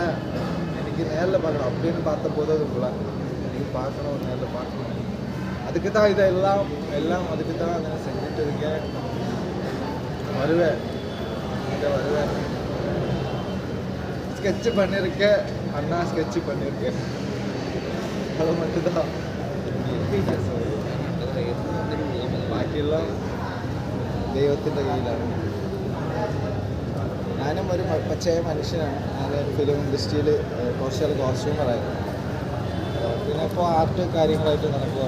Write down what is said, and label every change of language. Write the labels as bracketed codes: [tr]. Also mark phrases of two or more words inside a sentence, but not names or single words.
[ta] எனக்கு நேரில் பார்க்கணும் அப்படின்னு பார்த்தபோது அது உங்களை எனக்கு பார்க்கணும், நேரில் பார்க்கணும். அதுக்கு தான் இதெல்லாம் அதுக்கு தான் நான் செஞ்சுட்டு இருக்கேன். வருவேன், இங்கே வருவேன். ஸ்கெட்சு பண்ணியிருக்கேன், அண்ணா ஸ்கெட்சு பண்ணியிருக்கேன். அது மட்டும்தான். [ml] ബാക്കിയെല്ലാം ദൈവത്തിൻ്റെ കയ്യിലാണ്. ഞാനും ഒരു പച്ചയായ മനുഷ്യനാണ്. ഞാൻ [en] film industry [ml] കുറച്ചാൽ കോസ്റ്റ്യൂമറായിരുന്നു. പിന്നെ ഇപ്പോൾ ആർട്ട് കാര്യങ്ങളായിട്ട് നടക്കുകയാണ്.